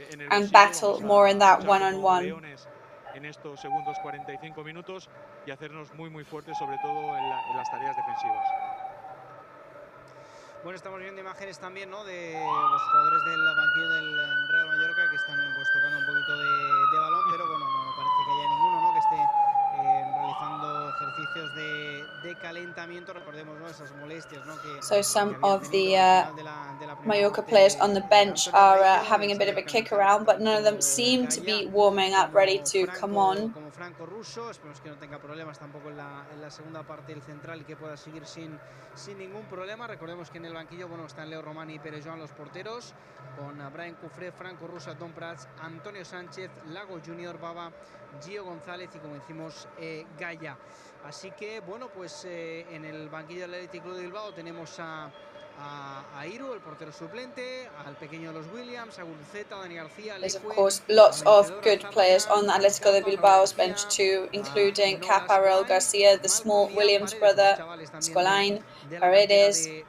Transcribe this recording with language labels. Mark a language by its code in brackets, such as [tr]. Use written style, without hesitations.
[en] And battle more in that one-on-one. [es] En estos segundos 45 minutos y hacernos muy fuertes, sobre todo en las tareas defensivas. Bueno, estamos viendo imágenes también, ¿no?, de los jugadores del banquillo del Real Mallorca que están pues tocando un poquito de balón, pero bueno, no parece que haya ninguno, ¿no?, que esté realizando ejercicios de calentamiento. Recordemos, ¿no?, esas molestias, ¿no?, que [en] so some of the Mallorca players on the bench are having a bit of a kick around, but none of them seem to be warming up, ready to come on. [es] Como Franco Russo, esperemos que no tenga problemas tampoco en la segunda parte del central y que pueda seguir sin ningún problema. Recordemos que en el banquillo, bueno, están Leo Romani y Pere Joan, los porteros, con Brian Cufré, Franco Russo, Tom Prats, Antonio Sánchez, Lago Junior, Baba, Gio González y, como decimos, Gaya. Así que, bueno, pues en el banquillo del Athletic Club de Bilbao tenemos a Iru, el portero suplente, al pequeño de los Williams, a Guruceta, Dani García. [en] There's of course lots of good players on the Atletico de Bilbao's bench too, including Caparel Garcia, the small Williams brother, Scolain, Paredes.